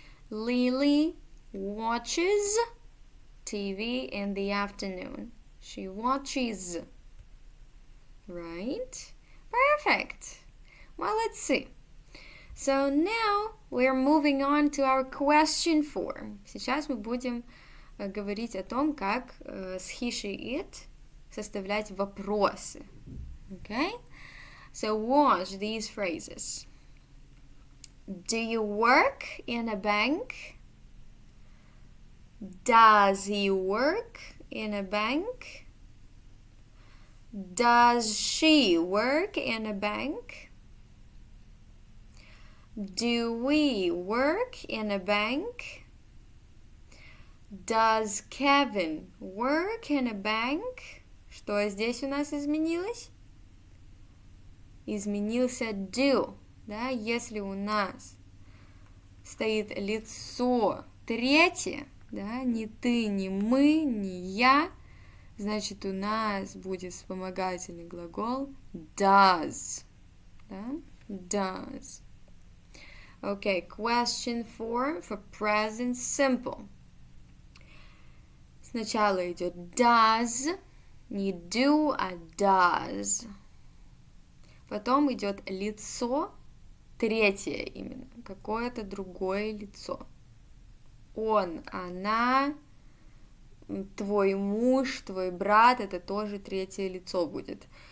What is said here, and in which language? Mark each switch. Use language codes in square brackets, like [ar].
[en] Lily watches TV in the afternoon. She watches. Right? Perfect. Well, let's see. So now we're moving on to our question form. [ru] Сейчас мы будем говорить о том, как с he, she, it составлять вопросы. [en] Okay? So watch these phrases. Do you work in a bank? Does he work in a bank? Does she work in a bank? Do we work in a bank? Does Kevin work in a bank? [ru] Что здесь у нас изменилось? Изменился do. Да? Если у нас стоит лицо третье, да? Не ты, не мы, не я, значит, у нас будет вспомогательный глагол does. Да? Does. [en] Okay, question form for present simple. [ru] Сначала идет does, не do, а does. Потом идет лицо, третье именно, какое-то другое лицо. Он, она, твой муж, твой брат, это тоже третье лицо будет.